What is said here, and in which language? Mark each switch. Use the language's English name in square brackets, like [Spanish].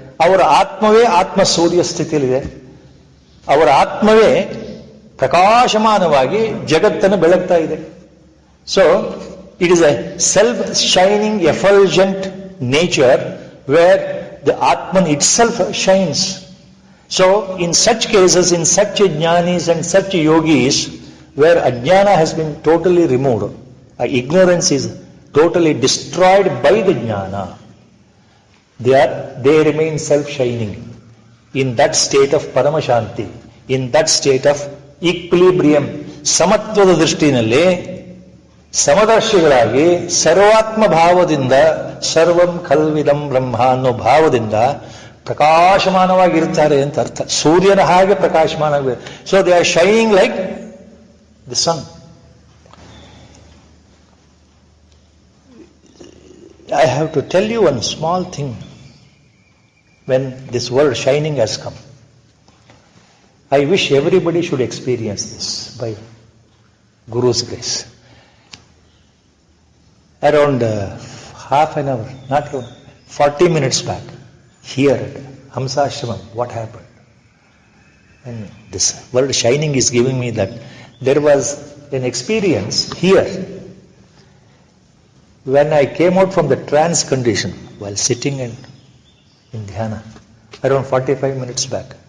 [Kannada] ಅವರ ಆತ್ಮವೇ ಆತ್ಮ ಸೂರ್ಯ ಸ್ಥಿತಿಯಲ್ಲಿದೆ. ಅವರ ಆತ್ಮವೇ ಪ್ರಕಾಶಮಾನವಾಗಿ ಜಗತ್ತನ್ನು ಬೆಳಗ್ತಾ ಇದೆ. [English] So it is a self shining effulgent nature where the Atman itself shines. So in such cases, in such jnanis and such yogis, where ajnana has been totally removed, ignorance is totally destroyed by the jnana, they remain self-shining. In that state of paramashanti, in that state of equilibrium, [Kannada] ಸಮತ್ವದ ದೃಷ್ಟಿನಲ್ಲಿ ಸಮದರ್ಶಿಗಳಾಗಿ ಸರ್ವಾತ್ಮ ಭಾವದಿಂದ [Sanskrit] ಸರ್ವಂ ಖಲ್ವಿದಂ ಬ್ರಹ್ಮ [Kannada] ಅನ್ನೋ ಭಾವದಿಂದ ಪ್ರಕಾಶಮಾನವಾಗಿರ್ತಾರೆ ಅಂತ ಅರ್ಥ. ಸೂರ್ಯನ ಹಾಗೆ ಪ್ರಕಾಶಮಾನ. [English] So they are shining like the sun. I have to tell you one small thing. When this word shining has come, I wish everybody should experience this by Guru's grace. Around half an hour, not even 40 minutes back, here at Hamsashramam, what happened? And this word shining is giving me that there was an experience here when I came out from the trance condition while sitting in dhyana, around 45 minutes back.